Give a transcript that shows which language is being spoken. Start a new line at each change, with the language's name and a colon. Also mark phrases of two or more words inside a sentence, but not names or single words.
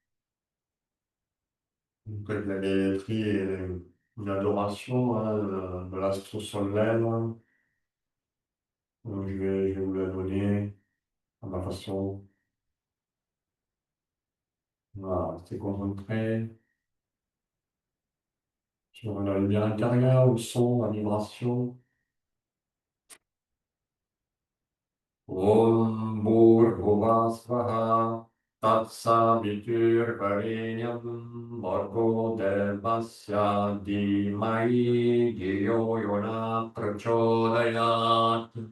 French: En fait, la gaïatrie est une adoration de l'astre solaire. Donc, je vais vous la donner à ma façon. Voilà, restez concentré sur la lumière intérieure, le son, la vibration.
Sanskrit: ॐ भूर्भुवः स्वः तत्सवितुर्वरेण्यं भर्गो देवस्य धीमहि धियो योनः प्रचोदयात्.